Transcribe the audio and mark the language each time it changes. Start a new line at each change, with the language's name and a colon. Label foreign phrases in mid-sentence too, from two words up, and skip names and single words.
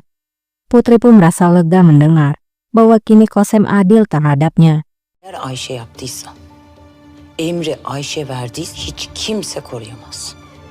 Indonesian: Putri pun merasa lega mendengar bahwa kini Kosem adil terhadapnya.
Turkish: Eğer Ayşe yaptıysa, emri Ayşe verdiyse hiç kimse koruyamaz.